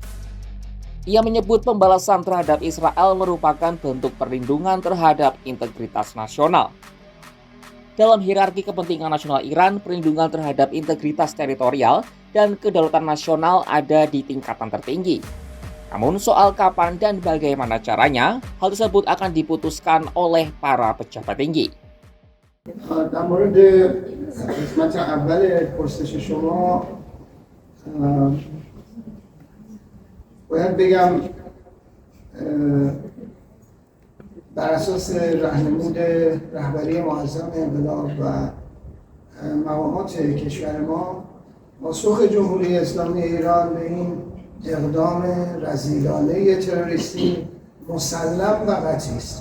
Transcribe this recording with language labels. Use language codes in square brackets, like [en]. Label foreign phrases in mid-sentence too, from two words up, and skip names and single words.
[id] Ia menyebut pembalasan terhadap Israel merupakan bentuk perlindungan terhadap integritas nasional. Dalam hierarki kepentingan nasional Iran, perlindungan terhadap integritas teritorial dan kedaulatan nasional ada di tingkatan tertinggi. Namun soal kapan dan bagaimana caranya, hal tersebut akan diputuskan oleh para pejabat tinggi. [fa] در مورد قسمت اول پرسش شما باید بگم بر اساس راهنمود رهبری معظم انقلاب و مقامات کشور ما پاسخ جمهوری اسلامی ایران به این اقدام رذیلانه تروریستی مسلم و قطعی است.